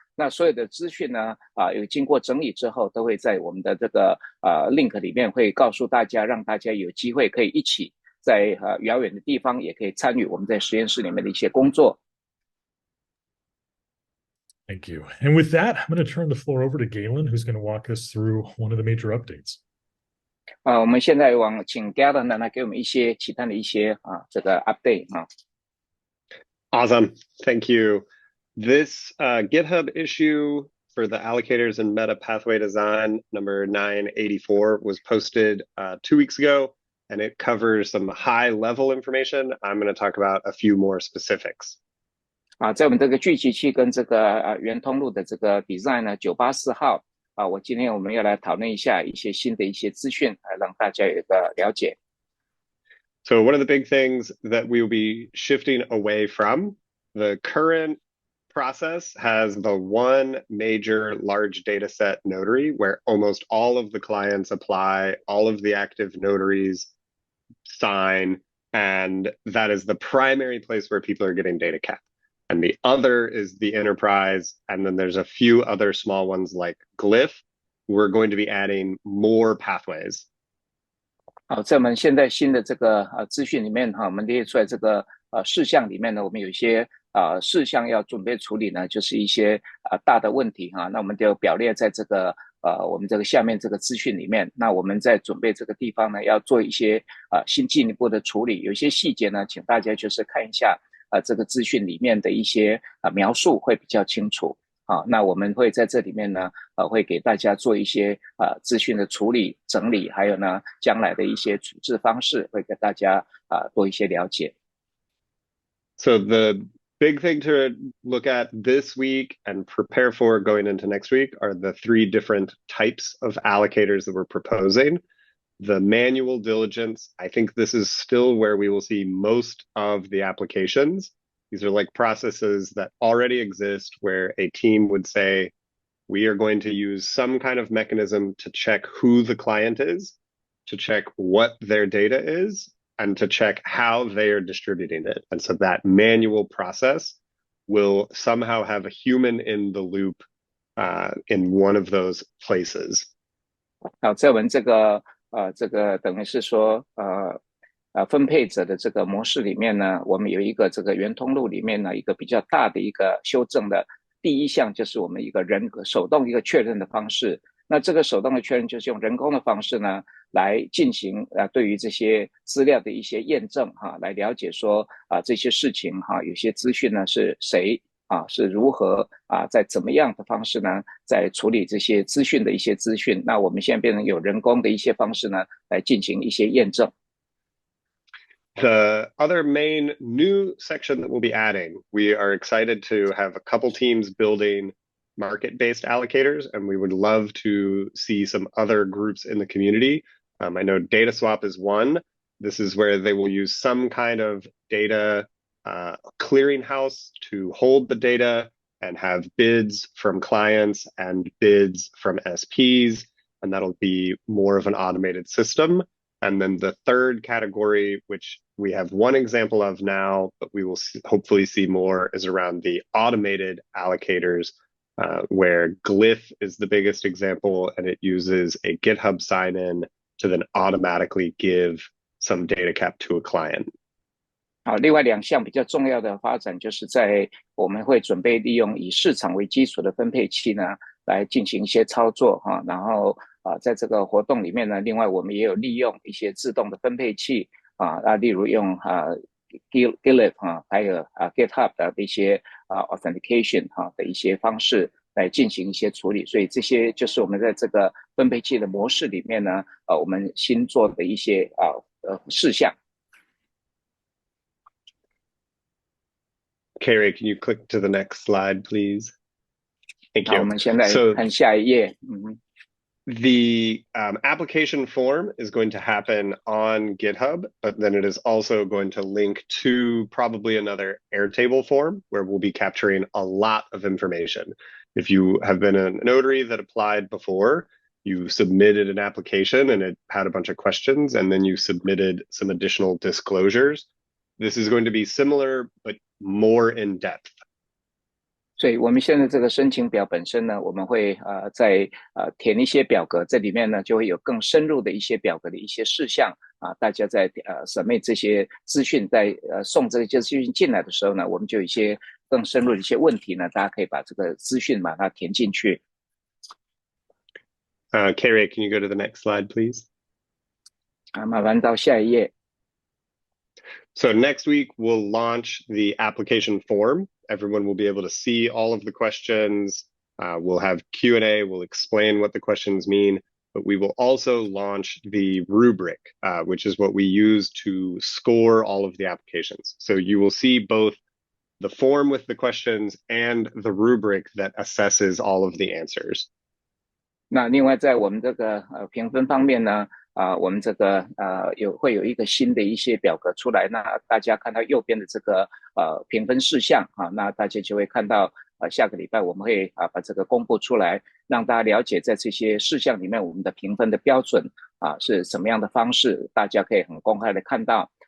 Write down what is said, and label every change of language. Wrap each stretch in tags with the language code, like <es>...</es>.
<zh>那所有的资讯呢有经过整理之后，都会在我们的这个link 里面会告诉大家，让大家有机会可以一起在遥远的地方也可以参与我们在实验室里面的一些工作。</zh> <en>Thank you. And with that, I'm going to turn the floor over to Galen, who's going to walk us through one of the major updates.</en> <zh>我们现在请 Galen 呢来给我们一些其他的一些这个 update</zh> <en>Awesome. Thank you. This GitHub issue for the allocators and meta pathway design number 984 was posted 2 weeks ago, and it covers some high level information. I'm going to talk about a few more specifics.</en> <zh>在我们这个聚集器跟这个原通路的这个 design 呢984号今天我们要来讨论一下一些新的一些资讯让大家有一个了解。</zh> <en>So one of the big things that we will be shifting away from, the current process has the one major large data set notary where almost all of the clients apply, all of the active notaries sign, And that is the primary place where people are getting data cap. And the other is the enterprise. And then there's a few other small ones like Glyph. We're going to be adding more pathways.</en> <zh>好，在我们现在新的这个资讯里面哈，我们列出来这个事项里面呢，我们有一些事项要准备处理呢，就是一些大的问题哈，那我们就表列在这个我们这个下面这个资讯里面。那我们在准备这个地方呢，要做一些新进一步的处理，有一些细节呢，请大家就是看一下这个资讯里面的一些描述会比较清楚。好，那我们会在这里面呢，会给大家做一些资讯的处理、整理，还有呢，将来的一些处置方式，会给大家多一些了解。</zh> <en>So the big thing to look at this week and prepare for going into next week are the 3 different types of allocators that we're proposing. The manual diligence, I think this is still where we will see most of the applications. These are like processes that already exist where a team would say, we are going to use some kind of mechanism to check who the client is, to check what their data is, and to check how they are distributing it. And so that manual process will somehow have a human in the loop in one of those places.</en> <zh>好，在我们这个等于是说分配者的这个模式里面呢，我们有一个这个原通路里面呢，一个比较大的一个修正的第一项就是我们一个手动一个确认的方式。那这个手动的确认就是用人工的方式呢来进行对于这些资料的一些验证哈，来了解说这些事情哈，有些资讯呢是谁是如何在怎么样的方式呢在处理这些资讯的一些资讯。那我们现在变成有人工的一些方式呢来进行一些验证。</zh> <en>The other main new section that we'll be adding, we are excited to have a couple teams building market-based allocators, and we would love to see some other groups in the community. I know Data Swap is one. This is where they will use some kind of data clearinghouse to hold the data and have bids from clients and bids from SPs, and that'll be more of an automated system. And then the third category, which we have one example of now, but we will hopefully see more, is around the automated allocators, where Glyph is the biggest example, and it uses a GitHub sign-in to then automatically give some data cap to a client.</en> <zh>好，另外2项比较重要的发展，就是在我们会准备利用以市场为基础的分配器呢，来进行一些操作哈，然后在这个活动里面呢，另外我们也有利用一些自动的分配器例如用Glyph 还有GitHub 的一些authentication 的一些方式来进行一些处理，所以这些就是我们在这个分配器的模式里面呢，我们新做的一些事项。</zh> <en>Carrie, can you click to the next slide, please? Thank you.</en> <zh>好，我们现在看下一页。</zh> <en>The application form is going to happen on GitHub, but then it is also going to link to probably another Airtable form where we'll be capturing a lot of information. If you have been a notary that applied before, you submitted an application and it had a bunch of questions, and then you submitted some additional disclosures. This is going to be similar, but more in depth.</en> <zh>所以我们现在这个申请表本身呢，我们会在填一些表格，这里面呢就会有更深入的一些表格的一些事项大家在submit这些资讯，在送这些资讯进来的时候呢，我们就有一些更深入的一些问题呢，大家可以把这个资讯把它填进去。</zh> <en>Carrie, can you go to the next slide, please?</en> <zh>麻烦到下一页。</zh> <en>So next week, we'll launch the application form. Everyone will be able to see all of the questions. We'll have Q&A. We'll explain what the questions mean. But we will also launch the rubric, which is what we use to score all of the applications. So you will see both the form with the questions and the rubric that assesses all of the answers.</en> <zh>那另外在我们这个评分方面呢，我们这个会有一个新的一些表格出来，那大家看到右边的这个评分事项那大家就会看到下个礼拜我们会把这个公布出来，让大家了解在这些事项里面我们的评分的标准是什么样的方式，大家可以很公开的看到。</zh>